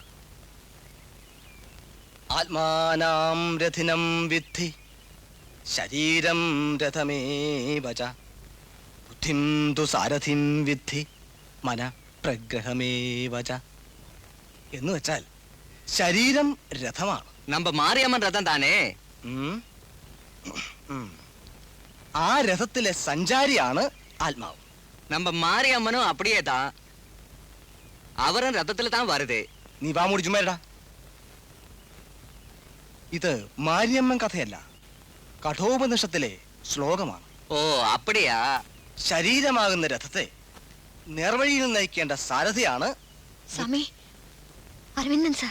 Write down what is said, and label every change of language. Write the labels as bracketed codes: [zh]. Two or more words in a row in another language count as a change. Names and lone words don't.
[sa] ആത്മാനാം രഥിനം വിദ്ധി ശരീരം രഥമേവ ച ബുദ്ധിം തു സാരഥിം വിദ്ധി മന പ്രഗ്രഹമേവ ച. [ml] എന്ന് വെച്ചാൽ ശരീരം രഥമാണ്. [ta] நம்ம மாரியம்மன் ரதம் தானே. [ml] ആ രഥത്തിലെ സഞ്ചാരിയാണ് ആത്മാവ്. [ta] நம்ம மாரியம்மனும் அப்படியே தான். அவரும் ரத்தத்துல தான் வருது. [ml] നീ വാ മൂടി ചുമ്മാ. ഇത് മാരിയമ്മൻ കഥയല്ല, കഠോപനിഷത്തിലെ ശ്ലോകമാണ്. [ta] ஓ, அப்படியா. [ml] ശരീരമാകുന്ന രഥത്തെ നേർവഴിയിൽ നയിക്കേണ്ട സാരഥിയാണ് സമേ. അരവിന്ദൻ സാർ.